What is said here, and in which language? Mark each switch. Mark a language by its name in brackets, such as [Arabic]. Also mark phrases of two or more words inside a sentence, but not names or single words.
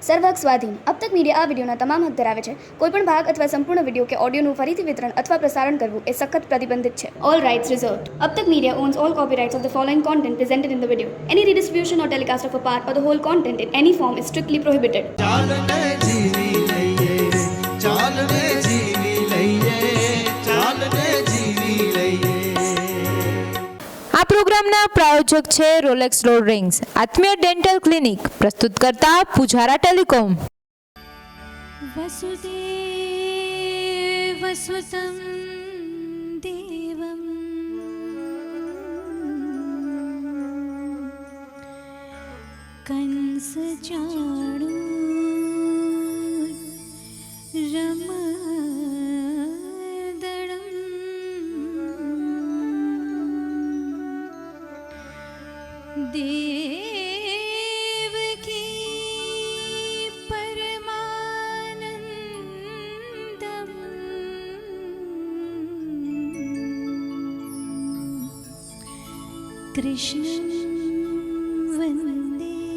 [Gujarati] સર્વહક સ્વાધીન. अब तक મીડિયા આ વિડીયોના તમામ હક ધરાવે છે. કોઈપણ ભાગ અથવા સંપૂર્ણ વિડીયો કે ઓડિયોનું ફરીથી વિતરણ અથવા પ્રસારણ કરવું એ સખત પ્રતિબંધિત છે. [English] All rights reserved. अब तक media owns all copyrights of the following content presented in the video. Any redistribution or telecast of a part or the whole content in any form is strictly prohibited. [Gujarati] ચાલને જીવી લઈએ, ચાલને જીવી લઈએ, ચાલને જીવી લઈએ. આ પ્રોગ્રામના પ્રાયોજક છે રોલેક્સ રોડ રિંગ્સ, આત્મીય ડેન્ટલ ક્લિનિક, પ્રસ્તુત કરતા પુજારા ટેલિકોમ. [Sanskrit] वसुदेव वसुतम देवम कंस चाणूर देवकी परमानंदम कृष्ण वंदे